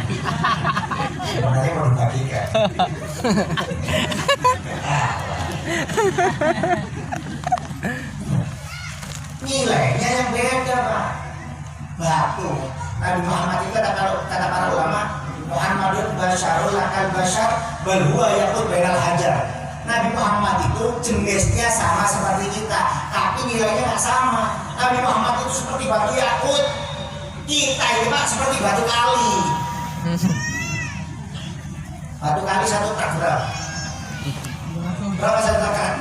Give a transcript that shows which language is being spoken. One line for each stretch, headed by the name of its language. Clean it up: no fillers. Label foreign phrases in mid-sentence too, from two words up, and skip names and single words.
Indonesian: Sebenarnya mau dibagikan. Nilainya yang beda Pak. Batu. Nabi Muhammad itu kata para ulama,
Arabic: محمد بشر لا كالبشر بل هو ياقوت بين الحجر.
Indonesian: Nabi Muhammad itu jenisnya sama seperti kita, tapi nilainya nggak sama. Nabi Muhammad itu seperti batu yakut, kita ini Pak seperti batu kali. Batu kali satu truk berapa? Berapa satu truk kan?